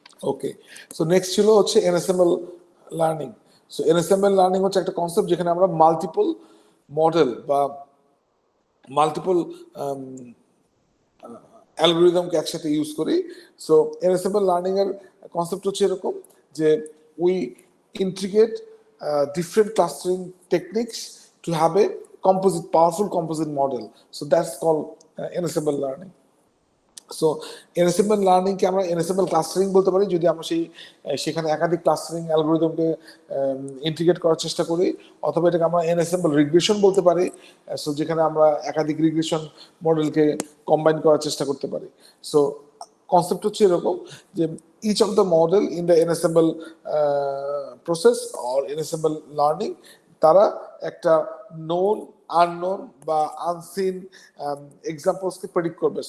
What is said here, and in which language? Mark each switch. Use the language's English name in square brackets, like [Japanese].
[Bangla] ওকে। So next ছিল হচ্ছে এনএসএমএল learning. So এনএসএমএল learning হচ্ছে একটা কনসেপ্ট যেখানে আমরা মাল্টিপল মডেল বা মাল্টিপল অ্যালগরিদমকে একসাথে ইউজ করি। সো এনএসএমএল লার্নিং এর কনসেপ্ট হচ্ছে এরকম যে [English] we integrate different clustering techniques to have a powerful composite model. So that's called ensemble learning. [Bangla] So এনএসএমএল learning কে আমরা এনএসএমএল ক্লাস্টারিং বলতে পারি যদি আমরা সেখানে একাধিক ক্লাস্টারিং অ্যালগরিদমকে ইন্টিগ্রেট করার চেষ্টা করি, অথবা এটাকে আমরা এনএসএমএল রিগ্রেশন বলতে পারি, সো যেখানে আমরা একাধিক রিগ্রেশন মডেলকে কম্বাইন করার চেষ্টা করতে পারি। সো কনসেপ্ট হচ্ছে এরকম যে [English] each of the model in the ensemble process or ensemble learning [Bangla] তারা একটা known, unknown বা unseen examples কে predict করবে।